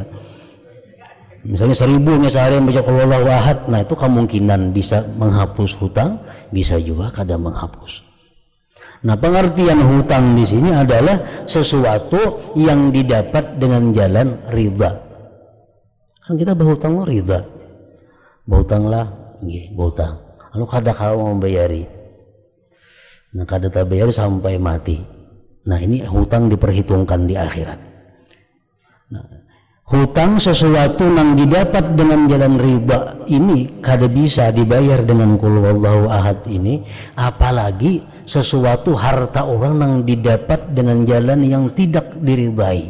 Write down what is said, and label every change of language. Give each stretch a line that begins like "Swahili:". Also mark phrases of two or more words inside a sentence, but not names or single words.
Indonesian: Misalnya 1000 sehari membaca
Arabic: قل هو الله أحد,
Indonesian: nah itu kemungkinan bisa menghapus hutang, bisa juga kada menghapus. Nah, pengertian hutang di sini adalah sesuatu yang didapat dengan jalan ridha. Kan kita berhutang ridha. Berhutanglah, nggih, berhutang.
Banjar: anu kada kau membayari. Nah kada tabayar sampai mati.
Indonesian: Nah ini hutang diperhitungkan di akhirat. Nah, hutang sesuatu yang didapat dengan jalan riba ini kada bisa dibayar dengan
Arabic: قل هو الله أحد
Indonesian: ini, apalagi sesuatu harta orang yang didapat dengan jalan yang tidak diridai.